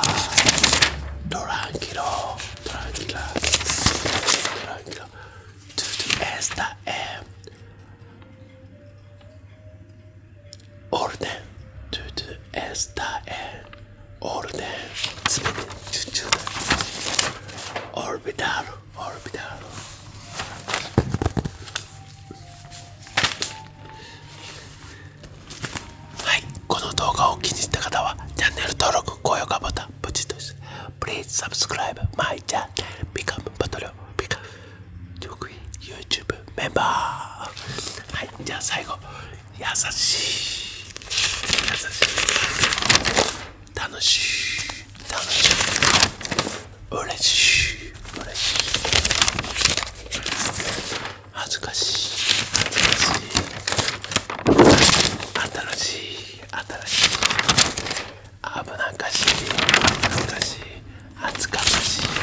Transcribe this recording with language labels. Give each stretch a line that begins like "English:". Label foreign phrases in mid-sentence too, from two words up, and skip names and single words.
Spanish: Tranquilo. Todo está en orden. Todo está en orden. Orbital.
Japanese: はい、この動画を気に入った方はチャンネル登録、高評価ボタンポチッとして
English: Please subscribe my channel, become Patreon, become YouTube
Japanese: メンバー。はい、じゃあ最後、優しい楽しい嬉しい恥ずかしい新しい危なっかしい恥ずかしい